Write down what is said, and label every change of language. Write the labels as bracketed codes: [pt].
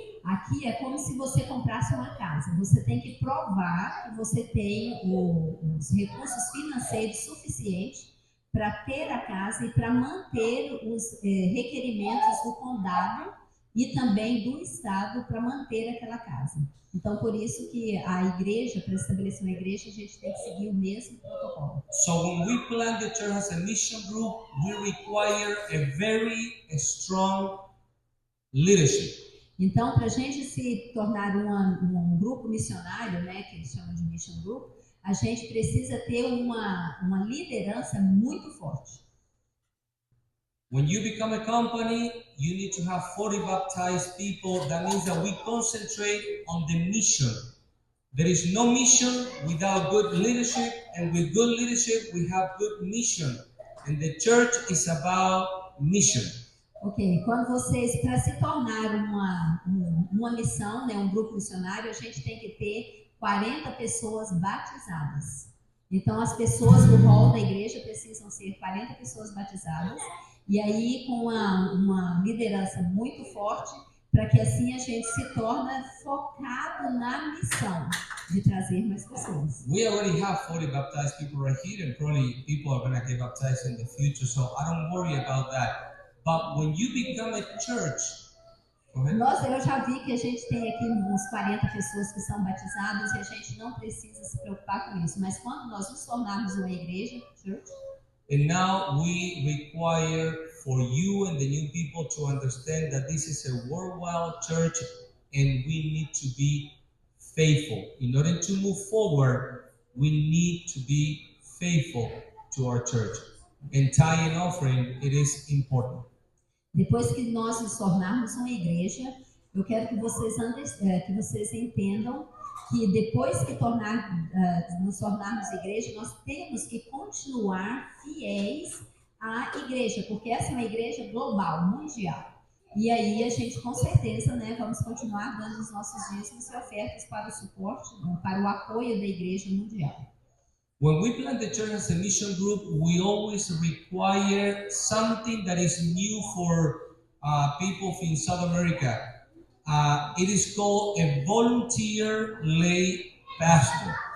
[pt] Aqui é como se você comprasse uma casa. Você tem que provar que você tem os recursos financeiros suficientes para ter a casa e para manter os requerimentos do condado e também do estado para manter aquela casa. Então, por isso que a igreja, para estabelecer uma igreja, a gente tem que seguir o mesmo protocolo. [en] So when we plant the church as a mission group, we require a very strong leadership. [pt] Então, para a gente se tornar um grupo missionário, né, que eles chamam de mission group, a gente precisa ter uma liderança muito forte. [en] When you become a company, you need to have 40 baptized people. That means that we concentrate on the mission. There is no mission without good leadership, and with good leadership, we have good mission. And the church is about mission. [pt] Ok, quando para se tornar uma missão, né, um grupo missionário, a gente tem que ter 40 pessoas batizadas. Então, as pessoas do hall da igreja precisam ser 40 pessoas batizadas, e aí com uma liderança muito forte, para que assim a gente se torne focado na missão de trazer mais pessoas. [en] We already have 40 baptized people right here, and probably people are going to get baptized in the future, so I don't worry about that. But when you become a church, [pt] eu já vi que a gente tem aqui uns 40 pessoas que são batizadas e a gente não precisa se preocupar com isso. Mas quando nós nos tornarmos uma igreja, church, [en] And now we require for you and the new people to understand that this is a worldwide church and we need to be faithful. In order to move forward, we need to be faithful to our church. And tithe and offering, it is important. [pt] Depois que nós nos tornarmos uma igreja, eu quero que vocês entendam que depois que nos tornarmos igreja, nós temos que continuar fiéis à igreja, porque essa é uma igreja global, mundial. E aí a gente, com certeza, vamos continuar dando os nossos dízimos e ofertas para o suporte, para o apoio da igreja mundial. [en] When we plant the church as a mission group, we always require something that is new for people in South America. It is called a volunteer lay pastor.